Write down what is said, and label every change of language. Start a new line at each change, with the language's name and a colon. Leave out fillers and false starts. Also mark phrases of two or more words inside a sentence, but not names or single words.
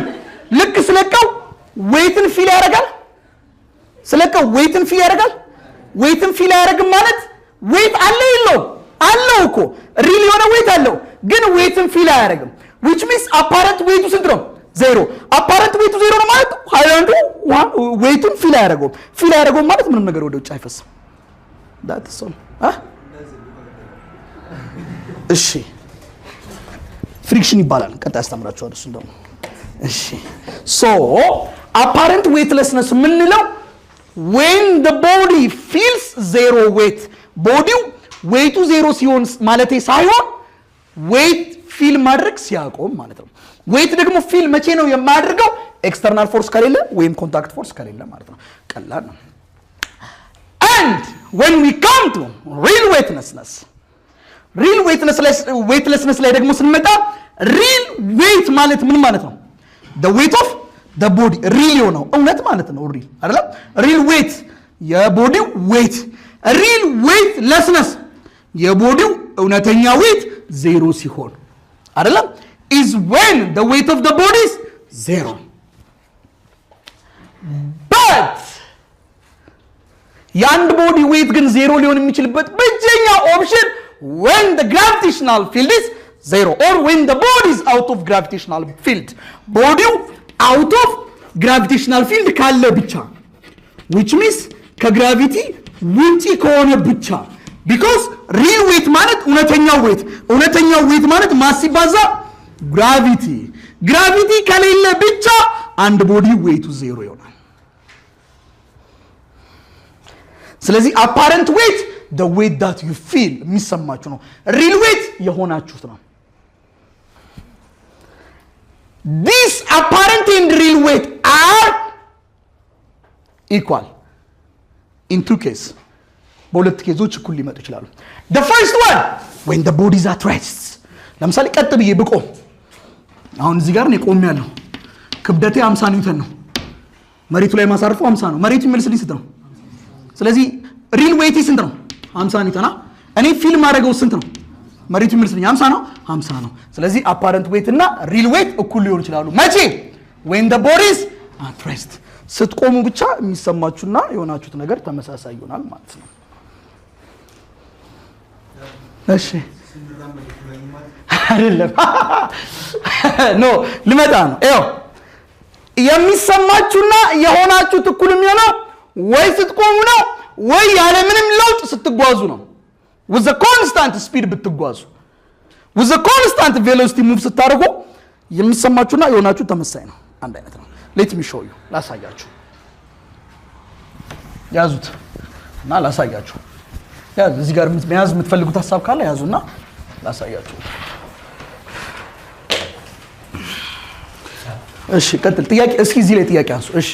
Amharic: ልክ ስለቀው ዌይትን ፊል ያደርጋል። ዌይትን ፊል አያደርግም ማለት ዌይት አለ የለውም? አለው እኮ ሪል የሆነ ዌይት አለው፣ ግን ዌይትን ፊል አያደርግም።
English: which means apparent weight
Amharic: ስንት ነው? 0።
English: apparent weight
Amharic: 0 ነው ማለት ሃይላንዱ ዌይቱን ፊል አያደርገውም ማለት ምንም ነገር ወደ ውጭ አይፈስም።
English: that's all
Amharic: እሺ ፍሪክሽን ይባላል። ቀጣይ አስተምራችኋለሁ እሱን ደግሞ። እሺ
English: so apparent weightlessness
Amharic: ምንለው
English: when the body feels 0 weight
Amharic: ቦዲው ዌይቱ 0 ሲሆን ማለቴ ሳይሆን ዌይት ፊል ማድረግ ሲያቆም ማለት ነው። ዌይት ደግሞ ፊል መቼ ነው የማያደርገው?
English: external force
Amharic: ከሌለ ወይም
English: contact force
Amharic: ከሌለ ማለት ነው። ቀላል ነው።
English: and when we come to real weightlessness
Amharic: ላይ ደግሞ ስንመጣ
English: real weight
Amharic: ማለት ምን ማለት ነው?
English: the weight of the body real
Amharic: የሆነው እውነት ማለት ነው።
English: real አይደለም? real weight
Amharic: የቦዲው weight
English: real weightlessness
Amharic: የቦዲው እውነተኛ ዌይት 0 ሲሆን አይደለም?
English: is when the weight of the body is 0 but
Amharic: የአንድ ቦዲ ዌይት ግን
English: 0
Amharic: ሊሆን የሚችልበት ብቸኛው ኦፕሽን
English: when the gravitational field is 0 or when the body is out of gravitational field ቦዲው out of gravitational field
Amharic: ካለ ብቻ
English: which means
Amharic: ከግራቪቲ ውጪ ከሆነ ብቻ
English: because real weight
Amharic: ማለት እውነተኛው ዌይት ማለት ማስ ሲባዛ ግራቪቲ ከሌለ ብቻ አንድ ቦዲ ዌይቱ 0 ይሆናል። ስለዚህ
English: apparent weight the weight that you feel
Amharic: የሚሰማችሁ ነው።
English: real weight
Amharic: የሆናችሁት ነው።
English: this apparent and real weight are equal in two cases
Amharic: በሁለት ኬዞች እኩል ሊመጡ ይችላሉ።
English: the first one when the body is at rest
Amharic: ለምሳሌ ቀጥ ብዬ ብቆም አሁን እዚህ ጋር ነው ቆሜያለሁ። ክብደቴ 50 ኒውተን ነው። መሬቱ ላይ ማሳርፈው 50 ነው። መሬቱ ይመልስልኝ ስንት ነው? ስለዚህ
English: real weight
Amharic: ስንት ነው? 50 ኒውተን። እኔ ፊልም ማድረገው ስንት ነው? መሬቱ ይመልስልኝ 50 ነው። 50 ነው። ስለዚህ
English: apparent weight
Amharic: እና
English: real weight
Amharic: እኩል ሊሆኑ ይችላሉ። መቼ?
English: when the body is at rest
Amharic: ስትቆሙ ብቻ የሚሰማችሁና የሆናችሁት ነገር ተመሳሳይ ይሆናል ማለት ነው። እሺ አይደለም ኖ ልመጣ ነው። ይኸው የሚሰማችሁና የሆናችሁት እኩል የሚሆነው ወይ ስትቆሙ ነው ወይ ያለ ምንም ለውጥ ስትጓዙ ነው።
English: with the constant speed
Amharic: ብትጓዙ
English: with the constant velocity move
Amharic: ስታደርጉ የሚሰማችሁና የሆናችሁት ተመሳሳይ ነው፣ አንድ አይነት ነው።
English: let me show you
Amharic: ላሳያችሁ። ያዙት እና ላሳያችሁ። ያዙ እዚህ ጋር መያዝ የምትፈልጉት ሐሳብ ካለ ያዙና ላሳያችሁ። እሺ ቀጥል። ጥያቄ እስኪ እዚህ ላይ ጥያቄ አንሱ። እሺ